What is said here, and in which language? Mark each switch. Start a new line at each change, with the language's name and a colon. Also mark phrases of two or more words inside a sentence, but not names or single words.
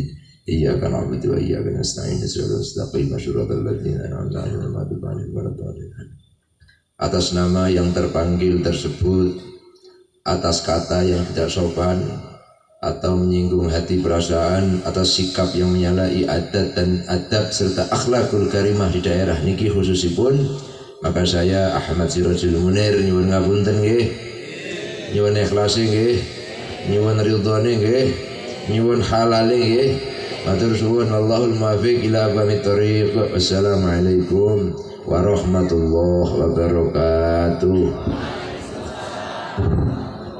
Arabic: إياك نعبد وإياك نستعين اهدنا الصراط المستقيم.
Indonesian: Atas nama yang terpanggil tersebut, atas kata yang tidak sopan atau menyinggung hati perasaan, atas sikap yang menyalahi adat dan adab serta
Arabic: الأخلاق الكريمة
Indonesian: di daerah
Javanese: niki khususipun,
Indonesian: maka saya
Javanese: Ahmad Sirajul Munir nyuwun ngapunten nggih, nyuwun ikhlase nggih, nyuwun ridhone nggih, nyuwun halale nggih. Matur suwun,
Arabic: والله الموفق إلى أقوم الطريق. والسلام عليكم ورحمة الله وبركاته.